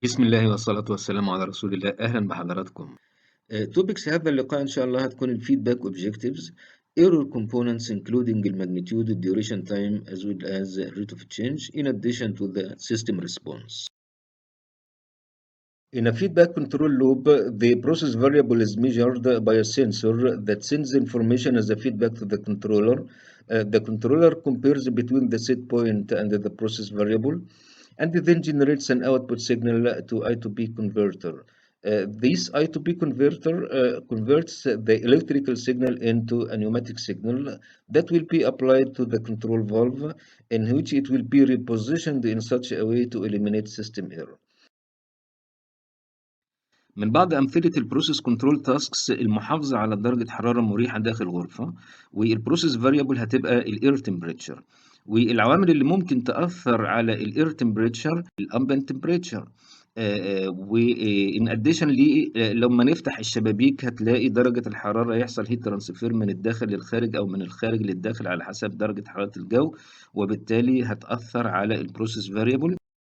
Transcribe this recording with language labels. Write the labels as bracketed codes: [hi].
[ar] بسم الله والصلاة والسلام على رسول الله، أهلًا بحضراتكم. [en] topics [ar] هذا اللقاء إن شاء الله هتكون [en] الfeedback objectives, error components including الماgnitude, duration time as well as rate of change in addition to the system response. In a feedback control loop, the process variable is measured by a sensor that sends information as a feedback to the controller. The controller compares between the set point and the process variable and then generates an output signal to I to P converter. This I to P converter converts the electrical signal into a pneumatic signal that will be applied to the control valve, in which it will be repositioned in such a way to eliminate system error. [ar] من بعض أمثلة البروسيس كنترول تاسكس المحافظة على درجة حرارة مريحة داخل الغرفة، والبروسيس فاريبل هتبقى الاير تمبريتشر، والعوامل اللي ممكن تأثر على الاير تمبريتشر الامبيانت تمبريتشر. وإن أديشن لما نفتح الشبابيك هتلاقي درجة الحرارة يحصل هيت ترانسفير من الداخل للخارج أو من الخارج للداخل على حسب درجة حرارة الجو، وبالتالي هتأثر على البروسيس فاريبل.